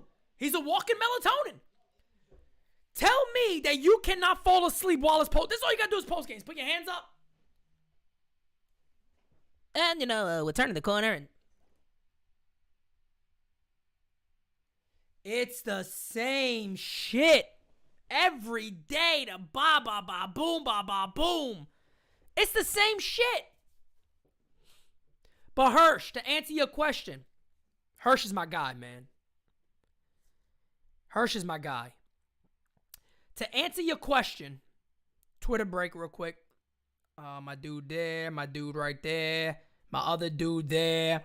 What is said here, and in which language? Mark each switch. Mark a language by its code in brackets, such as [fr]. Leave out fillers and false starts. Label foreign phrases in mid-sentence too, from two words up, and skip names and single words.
[en] He's a walking melatonin. Tell me that you cannot fall asleep while it's post. This is all you got to do is post games. Put your hands up. And, we're turning the corner and it's the same shit every day. The ba ba ba boom ba ba boom. It's the same shit. But Hirsch, to answer your question, Hirsch is my guy, man. Hirsch is my guy. To answer your question, Twitter break real quick. My dude there, my dude right there, my other dude there.